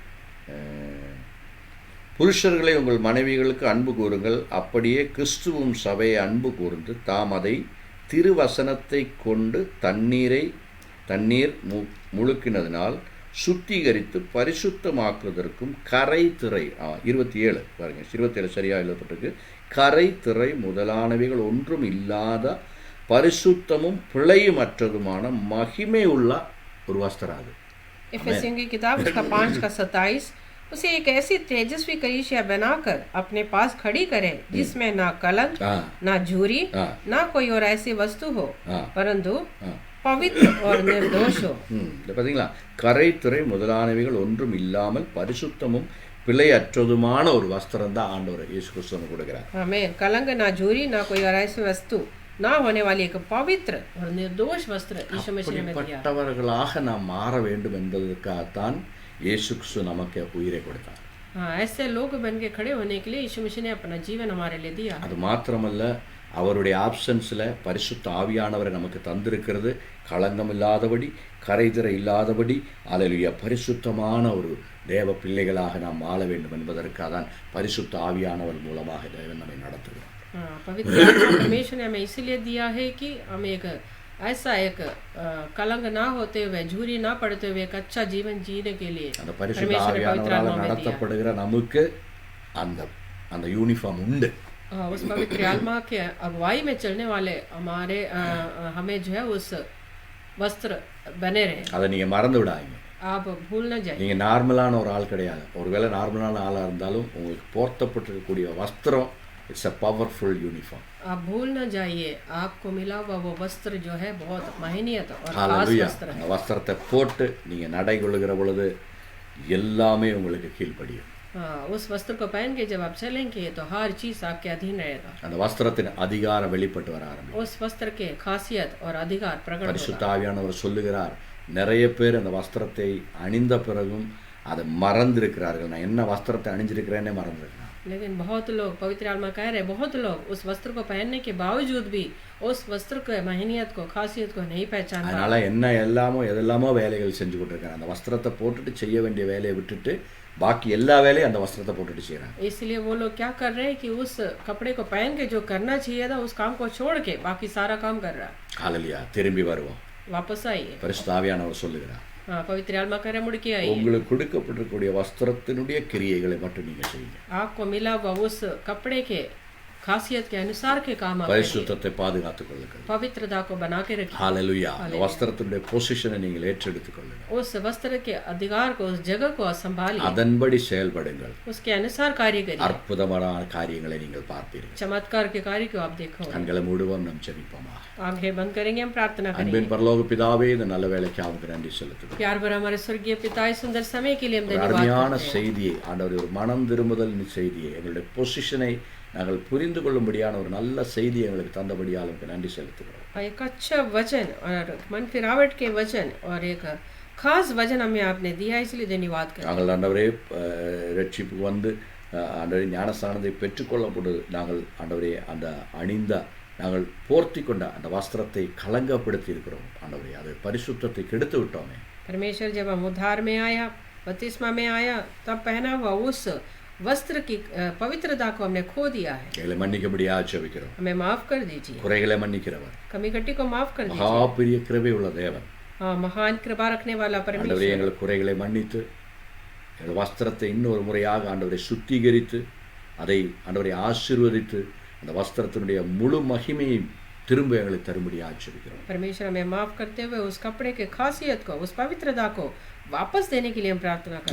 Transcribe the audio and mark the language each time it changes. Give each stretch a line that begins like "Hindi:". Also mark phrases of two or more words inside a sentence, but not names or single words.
Tamil: புருஷர்களை உங்கள் மனைவிகளுக்கு அன்பு கூறுங்கள், அப்படியே கிறிஸ்துவும் சபையை அன்பு கூர்ந்து தாம் அதை திருவசனத்தை கொண்டு தண்ணீர் முழுக்கினதினால் சுத்திகரித்து பரிசுத்தமாக்குவதற்கும் கரை திரை 27 பாருங்க, 27 சரியாக எழுதப்பட்டிருக்கு. கரை திரை முதலானவைகள் ஒன்றும் இல்லாத பரிசுத்தமும் பிழையுமற்றதுமான மகிமை உள்ள ஒரு வஸ்திரம் அது.
Hindi: इफिसियों की किताब उसका 5 का 27, उसे एक ऐसी तेजस्वी कलीसिया बनाकर अपने पास खड़ी करे जिसमें ना कलंक, ना झूरी, ना कोई और ऐसी वस्तु हो, परंतु पवित्र और निर्दोष हो.
Tamil: பாத்தீங்களா, கரை திரை முதலானவைகள் ஒன்றும் இல்லாமல் பரிசுத்தமும் பிழையற்றதுமான ஒரு வஸ்திரம் தான் ஆண்டவர் இயேசு கிறிஸ்து கொடுக்கிறார்.
Hindi: हमें कलंक, ना झूरी, ना कोई और ऐसी वस्तु, ना होने वाली एक पवित्र और निर्दोष वस्त्र यीशु मसीह ने दिया.
Tamil: அப்படிப்பட்டவர்களாக நாம் மாற வேண்டும் என்பதற்காகத்தான் இயேசு கிறிஸ்து நமக்கு உயிரை கொடுத்தார்.
Hindi: हाँ, ऐसे लोग बन के खड़े होने के लिए यीशु मसीह ने अपना जीवन हमारे लिए दिया.
Tamil: அது மாத்திரமல்ல, அவருடைய ஆப்சன்ஸில் பரிசுத்த ஆவியானவரை நமக்கு தந்திருக்கிறது. களங்கம் இல்லாதபடி, கரைதிரை இல்லாதபடி, அல்லேலூயா, பரிசுத்தமான ஒரு தேவ பிள்ளைகளாக நாம் வாழ வேண்டும் என்பதற்காக தான் பரிசுத்த ஆவியானவர் மூலமாக தேவன் நம்மை நடத்துகிறார்.
Hindi: हाँ, पवित्र आत्मा परमेश्वर ने हमें इसीलिए दिया है कि हम एक ऐसा एक कलंक ना होते हुए, झूरी ना पड़ते हुए एक अच्छा जीवन जीने के लिए
Tamil: அந்த பரிசுத்த ஆவியானவரால் நடத்தப்படுகிற நமக்கு அந்த அந்த யூனிஃபார்ம் உண்டு.
Hindi: उस पवित्र आत्मा के अगुवाई में चलने वाले हमारे हमें जो है उस वस्त्र बने रहे.
Tamil: அதை நீங்கள் மறந்து விடாதீங்க.
Hindi: आप भूल न जाए.
Tamil: நீங்கள் நார்மலான ஒரு ஆள் கிடையாது. ஒருவேளை நார்மலான ஆளாக இருந்தாலும் உங்களுக்கு போர்த்தப்பட்டிருக்கக்கூடிய வஸ்திரம்
English: it's a powerful uniform.
Hindi: आप भूल न जाइए, आपको मिला हुआ वो वस्त्र जो है बहुत महनीयत और खास
Tamil: ஹல்லேலூயா.
Hindi: वस्त्र है.
Tamil: அந்த வஸ்திரத்தை போட்டு நீங்கள் நடை கொள்ளுகிற பொழுது எல்லாமே உங்களுக்கு கீழ்ப்படியும்.
Hindi: हाँ, उस वस्त्र को पहन के जब आप चलेंगे तो हर चीज आपके अधीन रहेगा.
Tamil: அந்த வஸ்திரத்தின் அதிகாரம் வெளிப்பட்டு வர ஆரம்பிக்கும்.
Hindi: उस वस्त्र के खासियत और अधिकार प्रकट
Tamil: பரிசுத்த
Hindi: होगा.
Tamil: ஆவியானவர் சொல்லுகிறார், நிறைய பேர் அந்த வஸ்திரத்தை அணிந்த பிறகும் அதை மறந்திருக்கிறார்கள். நான் என்ன வஸ்திரத்தை அணிஞ்சிருக்கிறேன்னே மறந்துருக்கிறேன்.
Hindi: लेकिन बहुत लोग, पवित्र आत्मा कह रहे, बहुत लोग उस वस्त्र को पहनने के बावजूद भी उस वस्त्र के महनीयत को, खासियत को नहीं पहचान पा.
Tamil: அதனால என்ன எதெல்லாமோ வேலைகள் செஞ்சு கொண்டிருக்காங்க. அந்த வஸ்திரத்தை போட்டுட்டு செய்ய வேண்டிய வேலையை விட்டுட்டு பாக்கி எல்லா வேலையும் அந்த வஸ்திரத்தை போட்டுட்டு செய்யறாங்க.
Hindi: इसलिए वो लोग क्या कर रहे हैं कि उस कपड़े को पहन के जो करना चाहिए था उस काम को छोड़ के बाकी सारा काम कर रहा है.
Tamil: ஹல்லேலூயா. திரும்பி வருவோம்.
Hindi: वापस आइए.
Tamil: பரிசுத்த ஆவியானவர் சொல்லுகிறார்,
Hindi: हाँ, पवित्र आत्मा कह रहे, मुड़ के आइए.
Tamil: உங்களுக்கு கொடுக்கப்பட்டிருக்கக்கூடிய வஸ்திரத்தினுடைய கிரியைகளை மட்டும் நீங்க செய்யுங்க.
Hindi: आपको मिला हुआ उस कपड़े के खासियत के अनुसार के काम आप करिए।
Tamil: பரிசுத்தத்தை பாதுகாத்துக் கொள்ளுங்கள்.
Hindi: पवित्रता को बना के रखिए।
Tamil: ஹalleluya. அந்த வஸ்திரத்தினுடைய பொசிஷனை நீங்கள் ஏற்றெடுத்துக் கொள்ளுங்கள்.
Hindi: उस वस्त्र के अधिकार को, उस जगह को संभालिए।
Tamil: அதன்படி செயல்படுங்கள்.
Hindi: उसके अनुसार कार्य करिए।
Tamil: அற்புதமான காரியங்களை நீங்கள் பார்ப்பீர்கள்.
Hindi: चमत्कार के कार्य को आप देखो।
Tamil: கண்களை மூடுவோம், நாம் ஜெபிப்போமா.
Hindi: आंखें बंद करेंगे, हम प्रार्थना करेंगे।
Tamil: அன்பின் பரலோக பிதாவே, இந்த நல்ல வேளைக்கு அவருக்கு நன்றி செலுத்துகிறோம்.
Hindi: प्यार भरा हमारे स्वर्गीय पिता, इस सुंदर समय के लिए हम
Tamil: ஒரு
Hindi: धन्यवाद
Tamil: அருமையான
Hindi: करते हैं।
Tamil: செய்தியை, ஆண்டவரே, ஒரு மனம் திரும்புதல் செய்தியை, எங்களுடைய பொசிஷனை நாங்கள் புரிந்து கொள்ளும்படியான ஒரு நல்ல செய்தியை எங்களுக்கு தந்தபடியால் உங்களுக்கு நன்றி செலுத்துகிறோம்.
Hindi: एक अच्छा वचन और मन फिरावट के वचन और एक खास वचन हमें आपने दिया, इसलिए धन्यवाद करते हैं।
Tamil: நாங்கள் ஆண்டவரே ரட்சிப்புக்கு வந்து ஆண்டவரே ஞானஸ்தானத்தை பெற்றுக்கொள்ளப்படுது நாங்கள் ஆண்டவரே அந்த அணிந்த நாங்கள் போர்த்தி கொண்ட அந்த வஸ்திரத்தை கலங்கப்படுத்தி இருக்கிறோம் ஆண்டவரே. அது பரிசுத்தத்தை கெடுத்து விட்டோமே.
Hindi: परमेश्वर जब हम उद्धार में आया, बपतिस्मा में आया, तब पहना हुआ उस वस्त्र की पवित्रता को हमने खो दिया है।
Tamil: எங்களை மன்னிக்கும்படியாக ஜெபிக்கிறோம்.
Hindi: हमें माफ कर दीजिए।
Tamil: குறைகளை மன்னிக்கிறவர்,
Hindi: कमी कट्टी को माफ कर
Tamil: மகா
Hindi: दीजिए।
Tamil: பெரிய கிருபை உள்ள தேவன்.
Hindi: हाँ, महान कृपा रखने वाला
Tamil: ஆண்டவரே,
Hindi: परमेश्वर।
Tamil: எங்கள் குறைகளை மன்னித்து எங்கள் வஸ்திரத்தை இன்னொரு முறையாக ஆண்டவரை சுத்திகரித்து அதை ஆண்டவரை ஆசீர்வதித்து அந்த வஸ்திரத்தினுடைய முழு மகிமையை திரும்ப எங்களுக்கு தரும்படியாக ஜெபிக்கிறோம்.
Hindi: परमेश्वर हमें माफ करते हुए उस कपड़े के खासियत को, उस पवित्रता को वापस देने के लिए हम प्रार्थना करते हैं।